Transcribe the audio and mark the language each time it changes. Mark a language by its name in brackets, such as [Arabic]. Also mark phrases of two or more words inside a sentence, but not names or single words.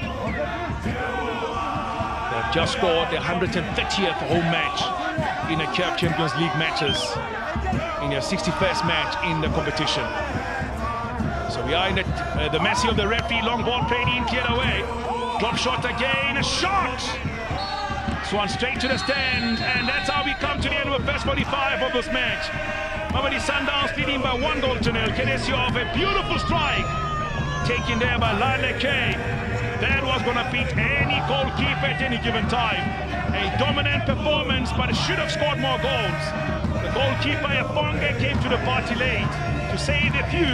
[English] They've just scored their 130th home match in the CAF Champions League matches in their 61st match in the competition. So we are in the mercy of the referee. Long ball played in, cleared away. Drop shot again, a shot! This one straight to the stand, and that's how we come to the end of the first 45 of this match. Mamelodi Sundowns leading by 1 goal to 0. Kenesio of a beautiful strike, taken there by Lyle K. That was going to beat any goalkeeper at any given time. A dominant performance, but it should have scored more goals. The goalkeeper, Efonge, came to the party late to save a few.